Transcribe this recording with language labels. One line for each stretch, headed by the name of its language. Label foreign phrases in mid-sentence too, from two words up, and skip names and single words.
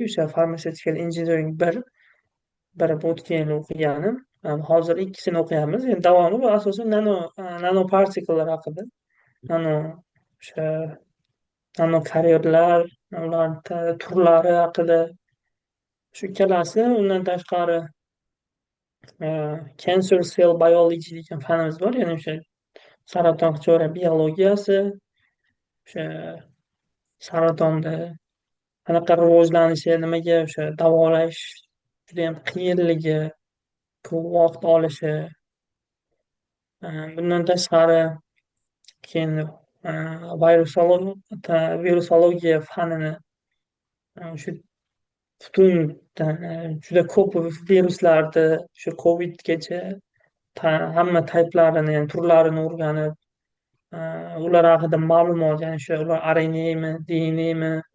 Uzbek: O'sha
English: pharmaceutical engineering
Uzbek: biri bu o'tgan yil o'qiganim. Hozir ikkisini o'qiyapmiz. Endi davomi bu asosan nanopartikellar haqida. Nano o'sha nanokaryerlar, ularni turlari haqida. Shu ikkalasi. Undan tashqari
English: cancer cell biology
Uzbek: degan fanimiz bor. Ya'ni o'sha saraton hujayra biologiyasi, o'sha saratonda qanaqa rivojlanishi, nimaga o'sha davolash judayam qiyinligi, ko'p vaqt olishi. Bundan tashqari keyin virusologiya fanini, shu butun juda ko'p viruslarni, shu covidgacha hamma tayplarini, ya'ni turlarini o'rganib, ular haqida ma'lumot, ya'ni o'sha ular RNAmi, DNAmi,